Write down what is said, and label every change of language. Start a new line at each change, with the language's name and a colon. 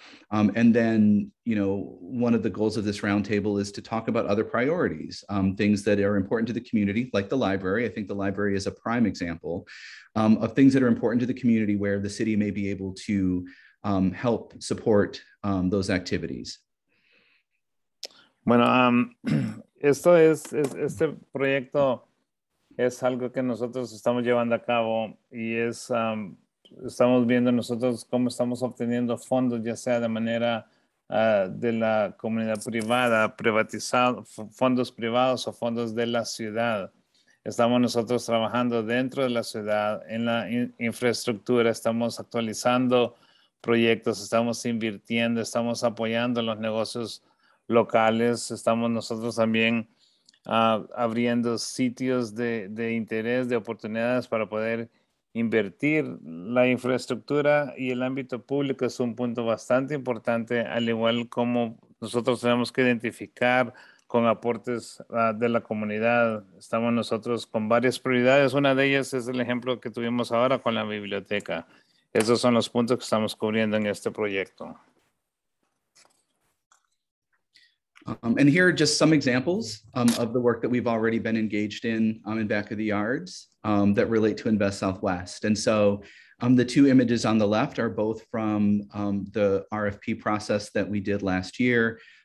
English: And then, one of the goals of this roundtable is to talk about other priorities, things that are important to the community, like the library. I think the library is a prime example of things that are important to the community where the city may be able to help support those activities.
Spanish: Bueno, este proyecto es algo que nosotros estamos llevando a cabo y estamos viendo nosotros cómo estamos obteniendo fondos, ya sea de manera de la comunidad privada, fondos privados o fondos de la ciudad. Estamos nosotros trabajando dentro de la ciudad, en la infraestructura, estamos actualizando proyectos, estamos invirtiendo, estamos apoyando los negocios locales, estamos nosotros también abriendo sitios de interés, de oportunidades para poder invertir. La infraestructura y el ámbito público es un punto bastante importante, al igual como nosotros tenemos que identificar con aportes de la comunidad. Estamos nosotros con varias prioridades. Una de ellas es el ejemplo que tuvimos ahora con la biblioteca. Esos son los puntos que estamos cubriendo en este proyecto.
English: And here are just some examples of the work that we've already been engaged in back of the yards that relate to Invest Southwest. And so the two images on the left are both from the RFP process that we did last year.